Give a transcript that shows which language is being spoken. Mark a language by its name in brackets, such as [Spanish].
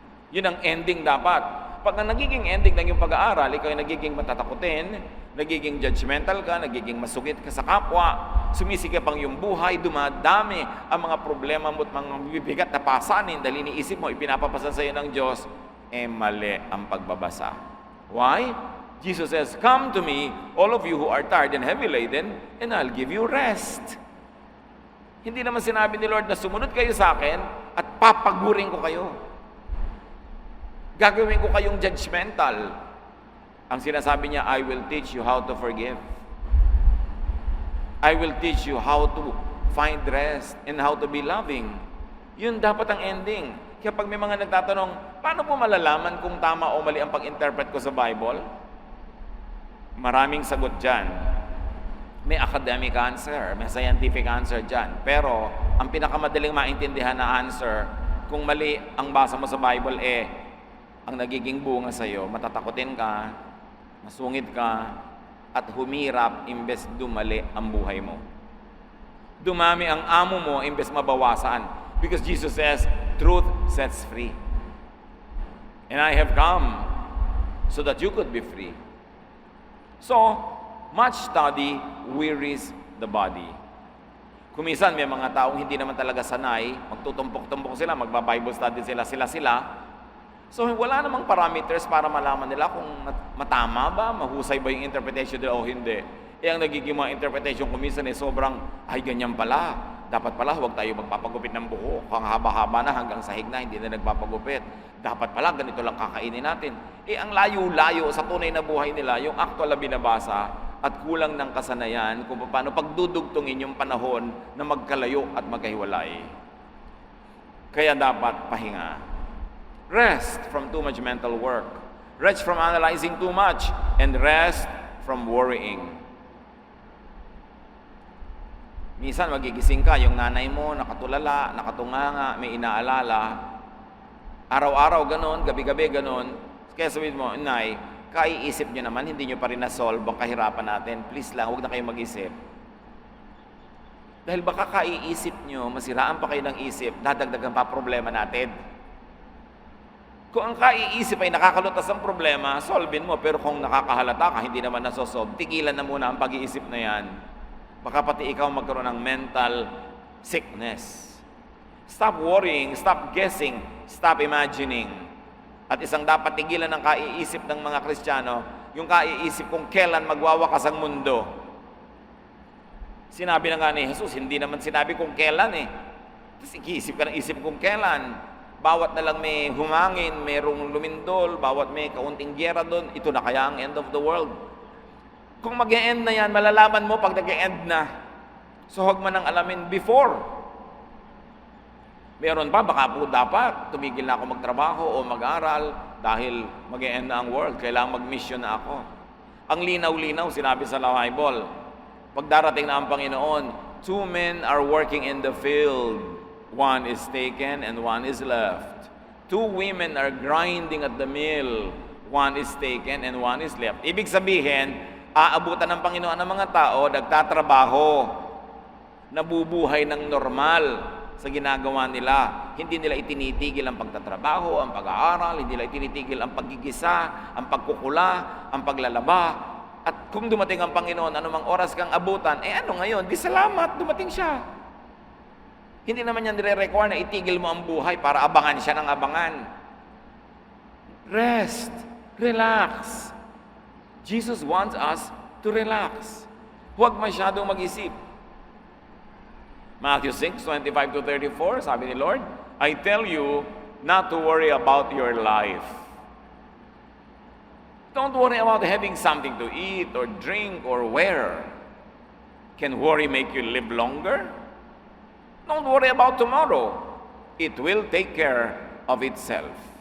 [Filipino] Yun ang ending dapat. Pag ang nagiging ending ng yung pag-aaral, ikaw ay nagiging matatakutin, nagiging judgmental ka, nagiging masungit ka sa kapwa, sumisikip ang iyong buhay, dumadami ang mga problema mo at mga bibigat na pasanin dahil iniisip mo, ipinapapasa sa iyo ng Diyos, mali ang pagbabasa. [English] Why? Jesus says, "Come to me, all of you who are tired and heavy laden, and I'll give you rest." [Filipino] Hindi naman sinabi ni Lord na sumunod kayo sa akin at papagurin ko kayo. Gagawin ko kayong judgmental. Ang sinasabi niya, [English] I will teach you how to forgive. I will teach you how to find rest and how to be loving. [Filipino] Yun dapat ang ending. Kaya pag may mga nagtatanong, paano po malalaman kung tama o mali ang pag-interpret ko sa Bible? Maraming sagot dyan. May academic answer, may scientific answer dyan. Pero, ang pinakamadaling maintindihan na answer, kung mali ang basa mo sa Bible, ang nagiging bunga sa'yo, matatakotin ka, masungit ka, at humirap imbes dumali ang buhay mo. Dumami ang amo mo imbes mabawasan. [English] Because Jesus says, truth sets free. And I have come so that you could be free. So, much study wearies the body. [Filipino] Kumisan may mga taong hindi naman talaga sanay, magtutumpok-tumpok sila, magba-Bible study sila. So, wala namang parameters para malaman nila kung matama ba, mahusay ba yung interpretation nila o hindi. Ang nagiging mga interpretation kumisan sobrang, ay ganyan pala. Dapat pala, huwag tayo magpapagupit ng buhok. Ang haba-haba na hanggang sahig na, hindi na nagpapagupit. Dapat pala, ganito lang kakainin natin. Ang layo-layo sa tunay na buhay nila, yung actual na binabasa, at kulang ng kasanayan kung paano pagdudugtungin yung panahon na magkalayo at magkahiwalay. Kaya dapat pahinga. [English] Rest from too much mental work. Rest from analyzing too much. And rest from worrying. [Filipino] Minsan magigising ka, yung nanay mo nakatulala, nakatunganga, may inaalala. Araw-araw ganon, gabi-gabi ganon. Kaya sabihin mo, Nay, kaiisip nyo naman, hindi nyo pa rin na-solve ang kahirapan natin. Please lang, huwag na kayo mag-isip. Dahil baka kaiisip nyo, masiraan pa kayo ng isip, dadagdagan pa problema natin. Kung ang kaiisip ay nakakalutas ang problema, solvein mo. Pero kung nakakahalata ka, hindi naman nasosolve, tigilan na muna ang pag-iisip na yan. Baka pati ikaw magkaroon ng mental sickness. [English] Stop worrying, stop guessing, stop imagining. [Filipino] At isang dapat tigilan ng kaiisip ng mga Kristiyano, yung kaiisip kung kailan magwawakas ang mundo. Sinabi na nga ni Jesus, hindi naman sinabi kung kailan Tapos ikiisip ka ng isip kung kailan. Bawat na lang may humangin, merong lumindol, bawat may kaunting gyera doon, ito na kaya ang end of the world. Kung mag-e-end na yan, malalaman mo pag nag-e-end na. So huwag man ang alamin before. Meron pa, baka po dapat tumigil na ako magtrabaho o mag-aral dahil mag-e-end na ang world. Kailangan mag-mission na ako. Ang linaw-linaw, sinabi sa Bible, pag darating na ang Panginoon, [English] 2 men are working in the field. One is taken and one is left. 2 women are grinding at the mill. One is taken and one is left. [Filipino] Ibig sabihin, aabutan ng Panginoon ng mga tao, nagtatrabaho, nabubuhay ng normal sa ginagawa nila. Hindi nila itinitigil ang pagtatrabaho, ang pag-aaral, hindi nila itinitigil ang paggigisa, ang pagkukula, ang paglalaba. At kung dumating ang Panginoon, anumang oras kang abutan, ano ngayon? Di salamat, dumating siya. Hindi naman yan nire-require na itigil mo ang buhay para abangan siya ng abangan. [English] Rest. Relax. Jesus wants us to relax. [Filipino] Huwag masyadong mag-isip. [English] Matthew 6:25-34, [Filipino] sabi ni Lord, [English] I tell you not to worry about your life. Don't worry about having something to eat or drink or wear. Can worry make you live longer? Don't worry about tomorrow. It will take care of itself.